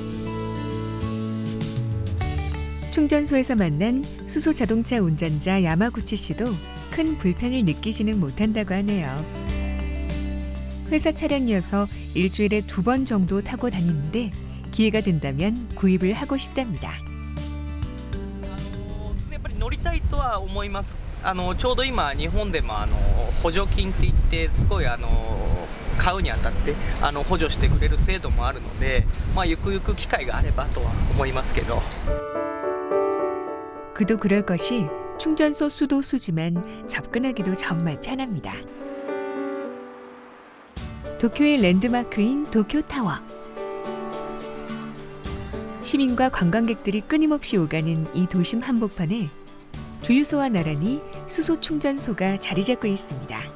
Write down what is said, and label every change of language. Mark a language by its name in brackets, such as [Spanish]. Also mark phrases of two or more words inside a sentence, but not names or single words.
[Korean] 충전소에서 만난 수소 자동차 운전자 야마구치 씨도 큰 불편을 느끼지는 못한다고 하네요. 회사 차량이어서 일주일에 2번 정도 타고 다니는데 기회가 된다면 구입을 하고 싶답니다. [Japanese] やっぱり乗りたいとは思います。ちょうど今日本でも補助金って言ってすごい買うにあたって補助してくれる制度もあるので、まあゆくゆく機会があればとは思いますけど。 [Korean] 그도 그럴 것이 충전소 수도 수지만 접근하기도 정말 편합니다. 도쿄의 랜드마크인 도쿄타워. 시민과 관광객들이 끊임없이 오가는 이 도심 한복판에 주유소와 나란히 수소 충전소가 자리 잡고 있습니다.